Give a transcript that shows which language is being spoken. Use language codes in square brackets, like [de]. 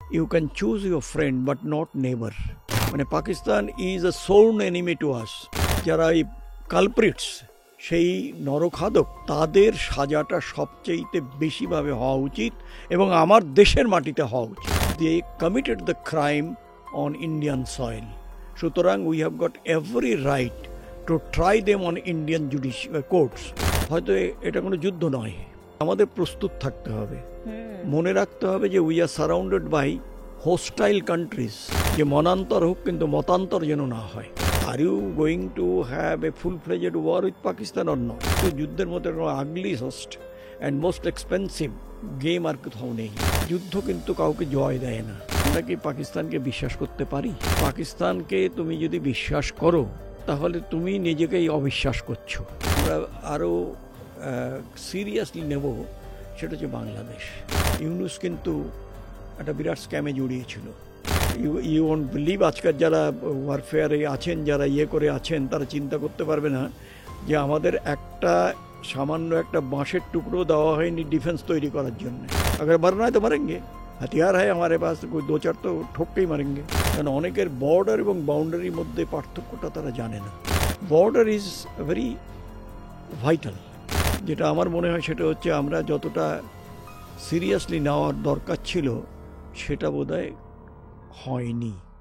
[en] you can choose your friend but not neighbor. [bn] মানে [en] Pakistan is a sworn enemy to us. [bn] যারা এই culprits, সেই নরখাদক, তাদের সাজাটা সবচেয়ে বেশিভাবে হওয়া উচিত এবং আমার দেশের মাটিতে হওয়া উচিত। [en] They committed the crime on Indian soil. [bn] সুতরাং [en] we have got every right to try them on Indian judicial courts. [bn] হয়তো এটা কোনো যুদ্ধ নয়, আমাদের প্রস্তুত থাকতে হবে, মনে রাখতে হবে যে [en] We are surrounded by hostile countries. [bn] যে মনান্তর হোক কিন্তু মতান্তর যেন না হয়। [en] Are you going to have a full fledged war with Pakistan or not? [bn] যুদ্ধের মতো [en] ugly host and most expensive game [bn] আর কোথাও নেই। যুদ্ধ কিন্তু কাউকে জয় দেয় না। আমরা কি পাকিস্তানকে বিশ্বাস করতে পারি? পাকিস্তানকে তুমি যদি বিশ্বাস করো তাহলে তুমি নিজেকেই অবিশ্বাস করছো। আমরা আরও সিরিয়াসলি নেব, সেটা হচ্ছে বাংলাদেশ। ইউনুস কিন্তু একটা বিরাট স্ক্যামে জড়িয়েছিল। [en] you won't believe, [bn] আজকাল যারা ওয়ারফেয়ারে আছেন, যারা করে আছেন, তারা চিন্তা করতে পারবে না যে আমাদের একটা সামান্য একটা বাঁশের টুকরো দেওয়া হয়নি ডিফেন্স তৈরি করার জন্য। [hi] अगर मरना है तो मरेंगे, हथियार है हमारे पास, कोई दो चार तो ठोक के ही मरेंगे। [bn] কারণ অনেকের বর্ডার এবং বাউন্ডারির মধ্যে পার্থক্যটা তারা জানে না। [en] Border is very vital. [bn] যেটা আমার মনে হয় সেটা হচ্ছে আমরা যতটা সিরিয়াসলি নেওয়ার দরকার ছিল সেটা বোধহয় হয়নি।